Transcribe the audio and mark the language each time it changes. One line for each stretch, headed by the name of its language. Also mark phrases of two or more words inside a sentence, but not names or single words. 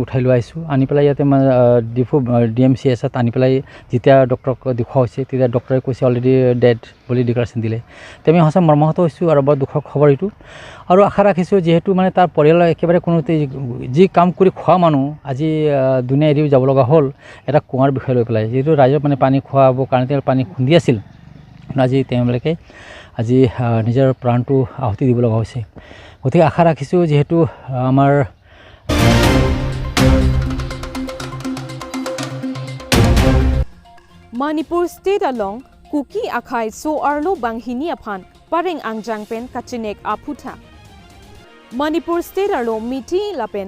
Assamese: উঠাই লৈ আহিছোঁ আনি পেলাই ইয়াতে ডিফু DMCSত আনি পেলাই যেতিয়া ডক্টৰক দেখুওৱা হৈছে তেতিয়া ডক্টৰে কৈছে
English: already dead
Assamese: বুলি ডিক্লাৰেশ্যন দিলে তেতিয়া আমি সঁচা মৰ্মাহত হৈছোঁ আৰু বৰ দুখৰ খবৰ এইটো আৰু আশা ৰাখিছোঁ যিহেতু মানে তাৰ পৰিয়ালৰ একেবাৰে কোনো যি কাম কৰি খোৱা মানুহ আজি দুনিয়া এৰিও যাব লগা হ'ল এটা কুঁৱাৰ বিষয় লৈ পেলাই যিহেতু ৰাইজক মানে পানী খোৱাবৰ কাৰণে তেওঁ পানী খুন্দি আছিল আজি তেওঁলোকে আজি নিজৰ প্ৰাণটো আহুতি দিব লগা হৈছে গতিকে আশা ৰাখিছোঁ যিহেতু আমাৰ
Karbi: Manipur State along Kuki Akai So Arlo Banghini Apan Pareng Angjang Pen Kachinek Aputa Manipur State Arlo Miti Lapen